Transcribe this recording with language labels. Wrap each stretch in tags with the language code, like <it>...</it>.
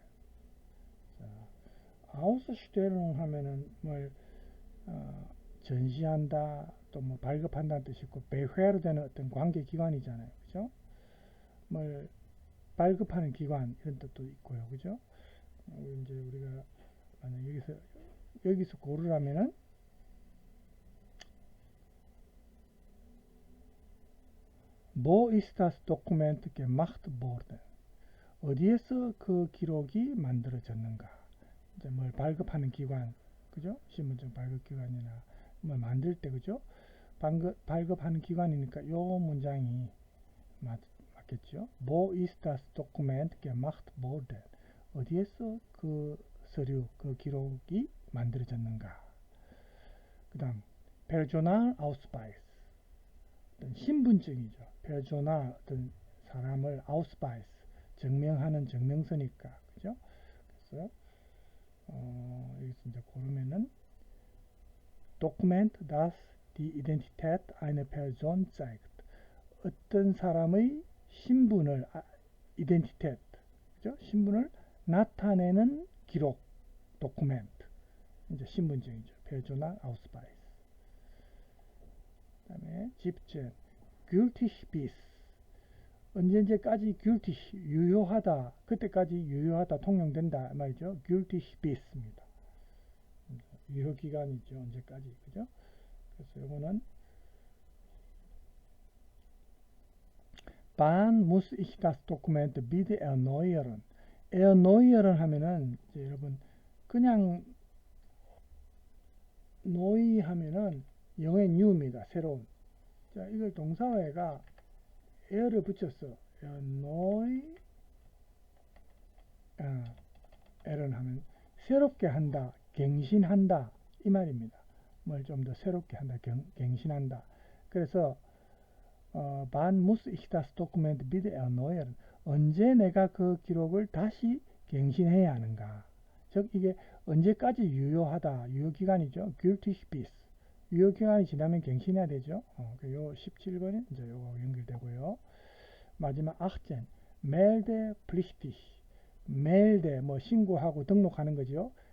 <ko>Ausstellung 하면은 뭘 전시한다, 또 뭐 발급한다는 뜻이 있고, Behörde는 어떤 관계 기관이잖아요, 그죠? 뭘 발급하는 기관 이런 뜻도 있고요, 그죠? 이제 우리가 만약 여기서 고르라면은</ko> <de>Wo ist das Dokument gemacht worden?</de> <ko>어디에서 그 기록이 만들어졌는가? 이제 뭘 발급하는 기관, 그죠? 신분증 발급 기관이나 뭐 만들 때, 그죠? 발급하는 기관이니까 요 문장이 맞겠죠?</ko> <de>Wo ist das Dokument gemacht worden?</de> <ko>어디에서 그 서류, 그 기록이 만들어졌는가? 그 다음, Personalausweis. 어떤 신분증이죠. Personal, 어떤 사람을 Ausweis, 증명하는 증명서니까, 그죠? 그래서 여기서 이제 고르면은</ko> <de>Dokument, das die Identität einer Person zeigt.</de> <ko>어떤 사람의 신분을 Identität, 그죠? 신분을 나타내는 기록, Dokument. 이제 신분증이죠. Personal Ausweis. 그다음에 10째, gültig bis. 언제까지 gültig 유효하다, 그때까지 유효하다, 통용된다 말이죠. gültig bis입니다. 유효 기간이죠. 언제까지, 그죠? 그래서 이거는</ko> <de>Wann muss ich das Dokument bitte erneuern?</de> <ko>erneuern 하면은 이제 여러분 그냥 neu 하면은 영의 new입니다. 새로운. 자, 이걸 동사회가 er를 붙였어. erneu er는 하면 새롭게 한다, 갱신한다 이 말입니다. 뭘 좀 더 새롭게 한다, 갱신한다. 그래서</ko> <de>wann muss ich das Dokument wieder erneuern?</de> <ko>언제 내가 그 기록을 다시 갱신해야 하는가? 즉 이게 언제까지 유효하다, 유효기간이죠.</ko> <de>gültig bis.</de> <ko>유효기간이 지나면 갱신해야 되죠. 요 17번이 이제 요거 연결되고요. 마지막 8젠 melde pflichtig. melde 뭐 신고하고 등록하는 거죠.</ko>